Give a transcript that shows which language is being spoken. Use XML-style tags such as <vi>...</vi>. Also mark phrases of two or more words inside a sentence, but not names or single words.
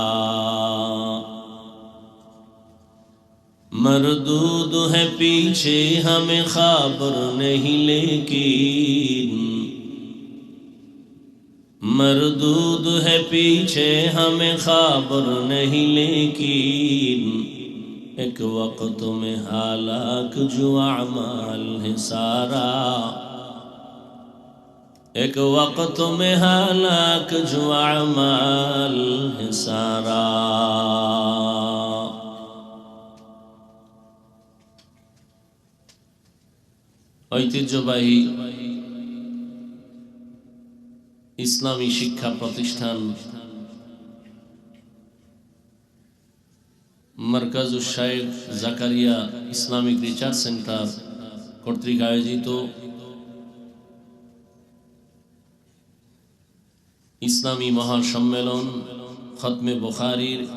<ur>مردود ہے پیچھے ہمیں خبر نہیں لیکن، مردود ہے پیچھے ہمیں خبر نہیں لیکن. ایک وقت میں ہلاک جو اعمال ہے سارا، ایک وقت میں ہلاک جو اعمال ہے سارا.</ur> <bn>ঐতিহ্যবাহী ইসলামী শিক্ষা প্রতিষ্ঠান মারকাজুশ শাইখ জাকারিয়া ইসলামিক রিসার্চ সেন্টার কর্তৃক আয়োজিত ইসলামী মহাসম্মেলন খতমে বুখারীর</bn>